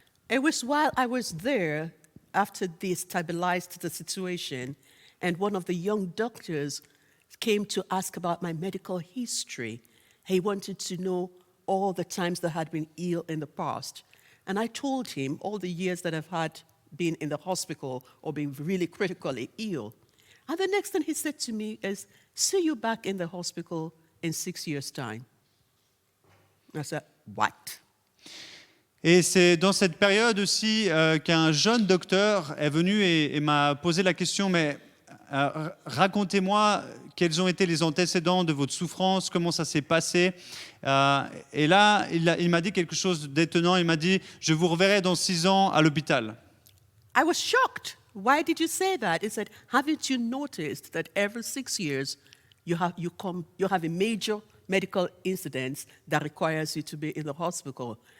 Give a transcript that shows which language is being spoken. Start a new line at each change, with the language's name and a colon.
English: It was while I was there, after they stabilized the situation, and one of the young doctors came to ask about my medical history. He wanted to know all the times that I had been ill in the past. And I told him all the years that I've had been in the hospital or been really critically ill. And the next thing he said to me is, see you back in the hospital in 6 years' time. I said, what?
French: Et c'est dans cette période aussi qu'un jeune docteur est venu et m'a posé la question, mais racontez-moi quels ont été les antécédents de votre souffrance, comment ça s'est passé. Et là, il m'a dit quelque chose d'étonnant. Il m'a dit, je vous reverrai dans 6 ans à l'hôpital.
English: I was shocked. Why did you say that? He said, haven't you noticed that every 6 years you have a major medical incident that requires you to be in the hospital?